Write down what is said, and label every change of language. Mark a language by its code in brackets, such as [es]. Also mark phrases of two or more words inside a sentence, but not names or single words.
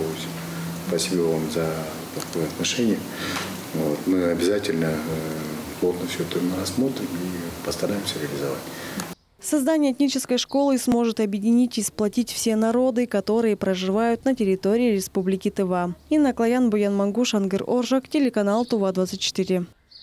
[ru] Спасибо вам за такое отношение. Мы обязательно плотно все это рассмотрим и постараемся реализовать. Создание этнической школы сможет объединить и сплотить все народы, которые проживают на территории Республики Тыва. Инна Клаян, Буян Мангуш, Ангер Оржак, телеканал Тува-24.